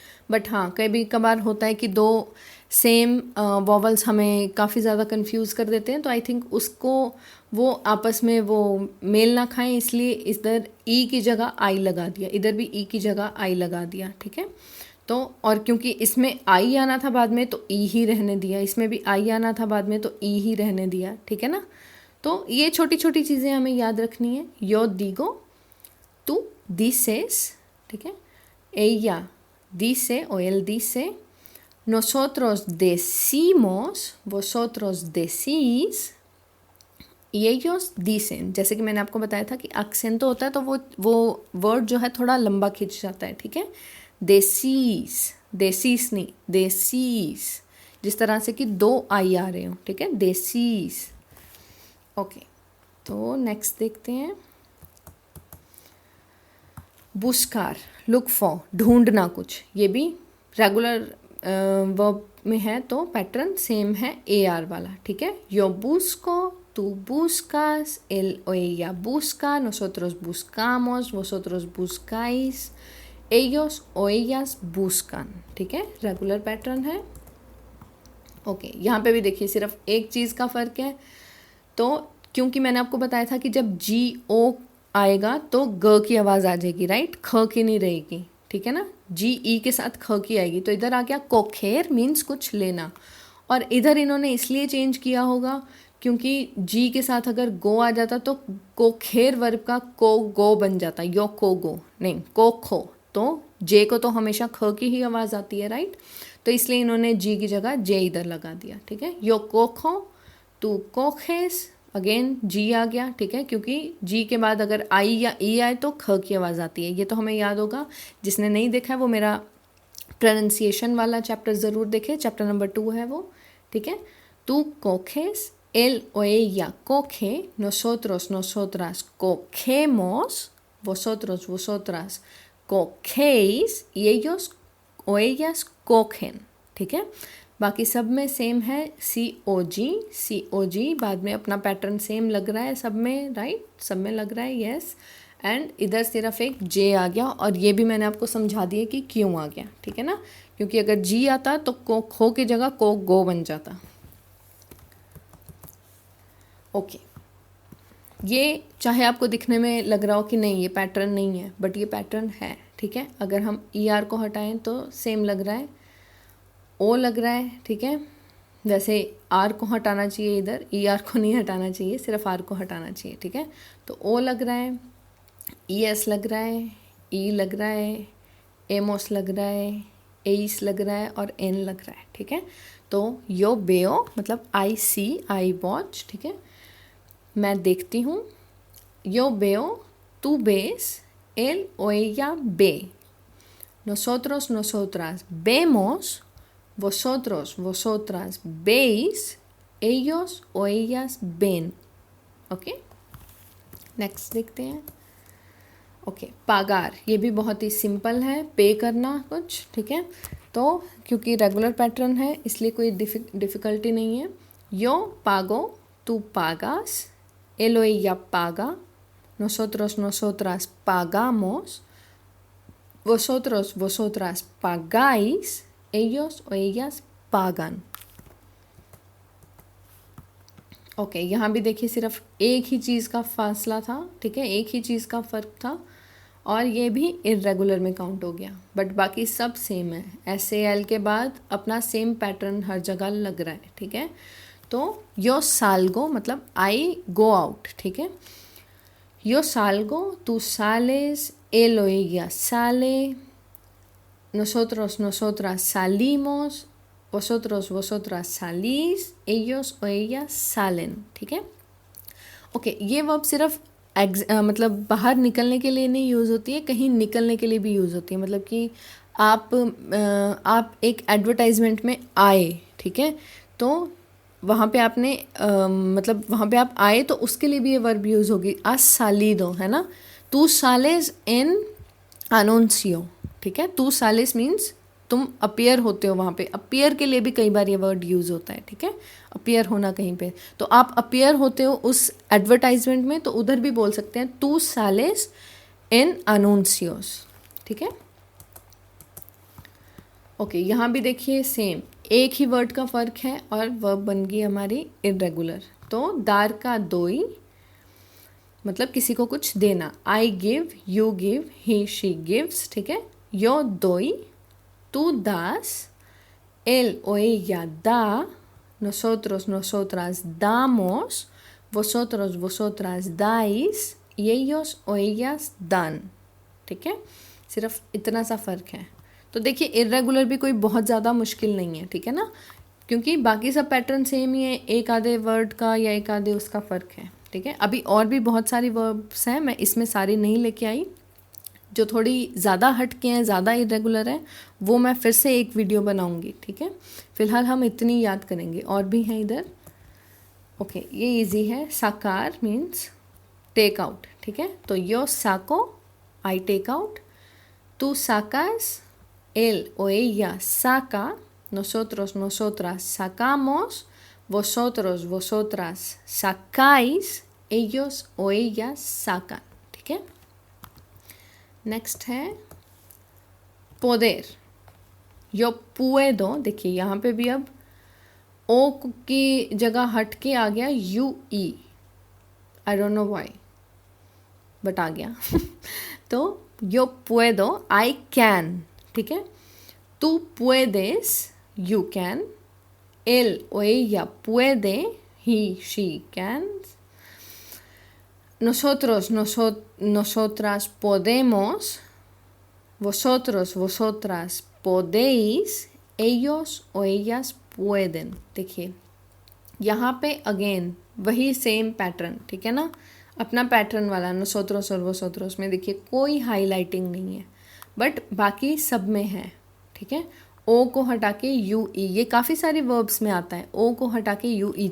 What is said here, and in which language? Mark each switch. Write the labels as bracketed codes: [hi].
[hi] But हाँ, कभी कभार होता है कि दो सेम वॉवल्स हमें काफ़ी ज़्यादा कंफ्यूज कर देते हैं, तो आई थिंक उसको वो आपस में वो मेल ना खाएं, इसलिए इधर ई की जगह आई लगा दिया, इधर भी ई की जगह आई लगा दिया, ठीक है। तो और क्योंकि इसमें आई आना था बाद में तो ई ही रहने दिया, इसमें भी आई आना था बाद में तो ई ही रहने दिया, ठीक है ना। तो ये छोटी छोटी चीज़ें हमें याद रखनी है। [es] यो दिगो तू dices, [hi] ठीक है। [es] ella dice o él dice, nosotros decimos, vosotros decís y ellos dicen। [hi] जैसे कि मैंने आपको बताया था कि एक्सेंट तो होता है तो वो वर्ड जो है थोड़ा लंबा खिंच जाता है, ठीक है। [es] decís, decís [hi] नहीं, decís, जिस तरह से कि दो आई आ रहे हो, ठीक है, decís। ओके, तो नेक्स्ट देखते हैं। बुस्कार, लुक फॉर, ढूंढना कुछ, ये भी रेगुलर वर्ब में है तो पैटर्न सेम है AR वाला, ठीक है। [es] यो बुस्को, tú buscas, él o ella busca, nosotros buscamos, vosotros buscáis, ellos o ellas buscan, [hi] ठीक है, रेगुलर पैटर्न है। ओके, यहाँ पे भी देखिए सिर्फ एक चीज़ का फ़र्क है, तो क्योंकि मैंने आपको बताया था कि जब GO आएगा तो ग की आवाज़ आ जाएगी, राइट, ख की नहीं रहेगी, ठीक है ना। GE के साथ ख की आएगी, तो इधर आ गया कोखेर, मीन्स कुछ लेना। और इधर इन्होंने इसलिए चेंज किया होगा क्योंकि जी के साथ अगर गो आ जाता तो कोखेर वर्ब का को गो बन जाता, यो को गो नहीं, को खो, तो जे को तो हमेशा ख की ही आवाज़ आती है, राइट। तो इसलिए इन्होंने जी की जगह जे इधर लगा दिया, ठीक है। [es] यो को खो, तू कोखेस, [hi] अगेन जी आ गया, ठीक है, क्योंकि जी के बाद अगर आई या ई आए तो ख की आवाज़ आती है। ये तो हमें याद होगा, जिसने नहीं देखा है वो मेरा प्रोनाउंसिएशन वाला चैप्टर ज़रूर देखे, चैप्टर नंबर 2 है वो, ठीक है। [es] tú coges, él o ella coge, nosotros, nosotras cogemos, vosotros, vosotras cogéis y ellos o ellas cogen, [hi] ठीक है। बाकी सब में सेम है, COG बाद में अपना पैटर्न सेम लग रहा है सब में, राइट, सब में लग रहा है, यस। एंड इधर सिर्फ एक जे आ गया, और ये भी मैंने आपको समझा दिया कि क्यों आ गया, ठीक है ना। क्योंकि अगर जी आता तो को खो की जगह को गो बन जाता। ओके, ये चाहे आपको दिखने में लग रहा हो कि नहीं ये पैटर्न नहीं है, बट ये पैटर्न है, ठीक है। अगर हम ER को हटाएं तो सेम लग रहा है, ओ लग रहा है, ठीक है। वैसे R को हटाना चाहिए, इधर ER को नहीं हटाना चाहिए, सिर्फ R को हटाना चाहिए, ठीक है। तो ओ लग रहा है, ES लग रहा है, ई लग रहा है, एमोस लग रहा है, एस लग रहा है और एन लग रहा है, ठीक है। तो [es] यो बेओ [hi] मतलब [en] I see, I watch, [hi] ठीक है, मैं देखती हूँ। [es] यो बेओ, tú ves, él o ella ve, nosotros, nosotras vemos, vosotros, vosotras veis, ellos o ellas ven। [hi] Okay, next देखते हैं। ओके, पागार, ये भी बहुत ही सिंपल है, पे करना कुछ, ठीक है। तो क्योंकि रेगुलर पैटर्न है इसलिए कोई डिफ़िकल्टी नहीं है। [es] यो पागो, tú pagas, él o ella paga, nosotros, nosotras pagamos, vosotros, vosotras pagáis, ellos o ellas pagan। [hi] Okay, यहाँ भी देखिए सिर्फ एक ही चीज़ का फासला था, ठीक है, एक ही चीज़ का फ़र्क था, और ये भी इरेगुलर में काउंट हो गया, बट बाकी सब सेम है। SAL के बाद अपना सेम पैटर्न हर जगह लग रहा है, ठीक है। तो [es] yo salgo [hi] मतलब [en] I go out, [hi] ठीक है। [es] Yo salgo, tú sales, él o ella sale, nosotros, nosotras salimos, vosotros, vosotras salís, ellos o ellas salen, [hi] ठीक है। ओके, ये वर्ब सिर्फ मतलब बाहर निकलने के लिए नहीं यूज़ होती है, कहीं निकलने के लिए भी यूज़ होती है। मतलब कि आप एक एडवर्टाइजमेंट में आए, ठीक है, तो वहाँ पे आपने मतलब वहाँ पे आप आए तो उसके लिए भी ये वर्ब यूज़ होगी, [es] आज सालिदो, [hi] है ना। [es] तू सालेस इन अनोंसियो, [hi] ठीक है। [es] तू सालिस [hi] मीन्स तुम अपियर होते हो वहाँ पे। अपियर के लिए भी कई बार ये वर्ड यूज़ होता है, ठीक है, अपियर होना कहीं पे। तो आप अपियर होते हो उस एडवर्टाइजमेंट में, तो उधर भी बोल सकते हैं [es] तू सालेस इन अनोंसियोस, [hi] ठीक है। ओके, यहाँ भी देखिए सेम एक ही वर्ड का फ़र्क है और वर्ब बन गई हमारी इरेगुलर। तो दार का दोई मतलब किसी को कुछ देना। [en] I give, you give, he she gives, [hi] ठीक है। [es] यो दोई, tú das, él o ella da, nosotros, nosotras damos, vosotros, vosotras dais y ellos o ellas dan, [hi] ठीक है। सिर्फ इतना सा फ़र्क है। तो देखिए इरेगुलर भी कोई बहुत ज़्यादा मुश्किल नहीं है, ठीक है ना, क्योंकि बाकी सब पैटर्न सेम ही है, एक आधे वर्ड का या एक आधे उसका फ़र्क है, ठीक है। अभी और भी बहुत सारी वर्ब्स हैं, मैं इसमें सारी नहीं लेके आई। जो थोड़ी ज़्यादा हट के हैं, ज़्यादा इरेगुलर है, वो मैं फिर से एक वीडियो बनाऊंगी, ठीक है। फ़िलहाल हम इतनी याद करेंगे, और भी हैं इधर। ओके, ये इजी है। साकार मीन्स टेक आउट, ठीक है। [es] तो यो साको, [en] I take out, [es] tú sacas, él o ella saca, nosotros, nosotras sacamos, vosotros, vosotras sacáis, ellos o ellas sacan, [hi] ठीक है। नेक्स्ट है पोदेर। [es] यो पुएदो, [hi] देखिए यहाँ पे भी अब ओ की जगह हट के आ गया you E, [en] I don't know why, [hi] but आ गया तो यो पुएदो, [en] I can, [hi] ठीक है। [es] तू पुएदेस, [en] you can, [es] एल ओ ella puede, [en] he she can, [es] nosotros, nosotras podemos, vosotros, vosotras podéis, ellos o ellas pueden। [hi] देखिए यहाँ पे अगेन वही सेम पैटर्न, ठीक है ना, अपना पैटर्न वाला nosotros और vosotros में देखिए कोई हाईलाइटिंग नहीं है, बट बाकी सब में है, ठीक है। ओ को हटा के यू ई, ये काफ़ी सारे वर्ब्स में आता है, ओ को हटा के यू ई।